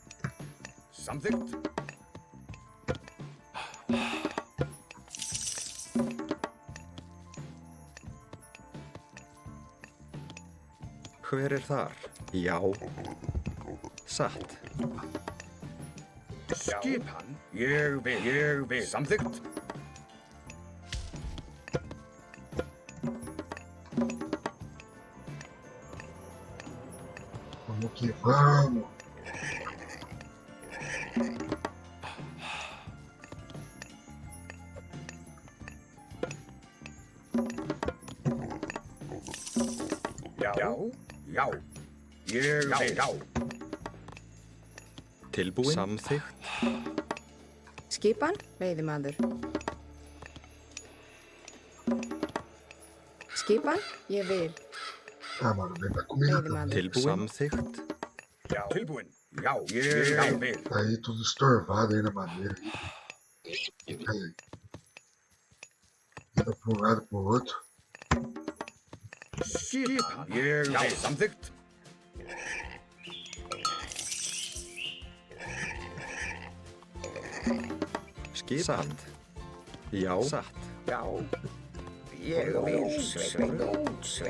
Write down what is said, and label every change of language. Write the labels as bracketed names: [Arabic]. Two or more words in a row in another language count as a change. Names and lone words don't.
[Icelandic] Hver þar? Já. Satt. Skipan. Ég vil. Samþykkt. [Portuguese] Vamos que vamos. [Icelandic] Já. Ég vil. Já. Tilbúin. Samþykkt. Skipan, veiðimaður. Skipan, ég vil. [Portuguese] Ah, mano, vem pra comida. [Icelandic] Veiðimaður. Tilbúin. Samþykkt. Tilbúin. Já. Ég vil. [Portuguese] Tá aí tudo estorvado aí na madeira. Aí. Anda pra um lado pro outro. [Icelandic] Skipan. Ég vil. Samþykkt. Skipan. Já. Satt. Já. Ég vil, Sveinn.